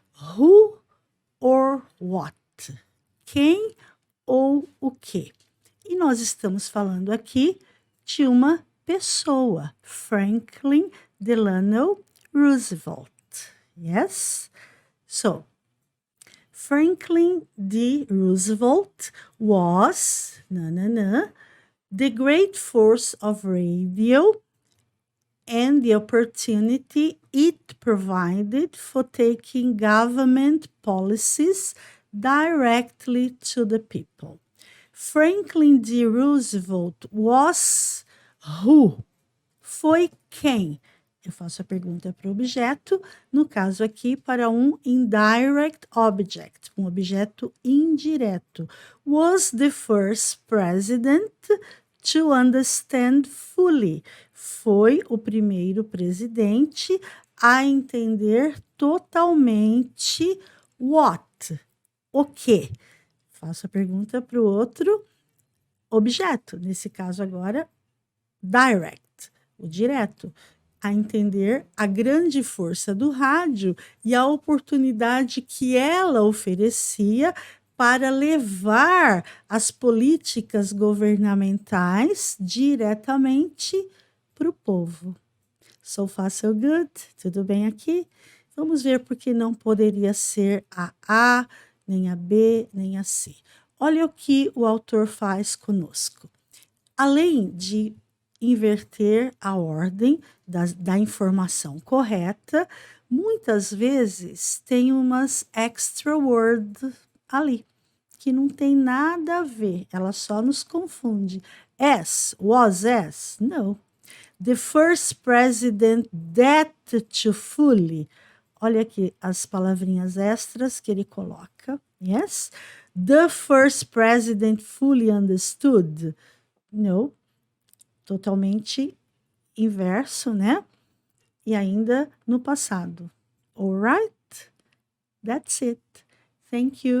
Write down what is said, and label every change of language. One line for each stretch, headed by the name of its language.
English: Who or what?
Portuguese: Quem ou o que? E nós estamos falando aqui de uma pessoa, Franklin Delano Roosevelt.
English: Yes? So, Franklin D. Roosevelt was the great force of radio and the opportunity it provided for taking government policies directly to the people. Franklin D. Roosevelt was who?
Portuguese: Foi quem? Eu faço a pergunta para o objeto, no caso aqui para um
English: indirect object,
Portuguese: um objeto indireto.
English: Was the first president to understand fully.
Portuguese: Foi o primeiro presidente a entender totalmente
English: what?
Portuguese: O quê? Faço a pergunta para o outro objeto, nesse caso agora, direct. o direto, a entender a grande força do rádio e a oportunidade que ela oferecia para levar as políticas governamentais diretamente para o povo.
English: So far, so good.
Portuguese: Tudo bem aqui? Vamos ver por que não poderia ser a A, nem a B, nem a C. Olha o que o autor faz conosco. Além de inverter a ordem da informação correta, muitas vezes tem umas
English: extra words
Portuguese: ali, que não tem nada a ver, ela só nos confunde.
English: As, was as? No. The first president that to fully.
Portuguese: Olha aqui as palavrinhas extras que ele coloca.
English: Yes. The first president fully understood. No.
Portuguese: Totalmente inverso, né? E ainda no passado.
English: Alright? That's it. Thank you.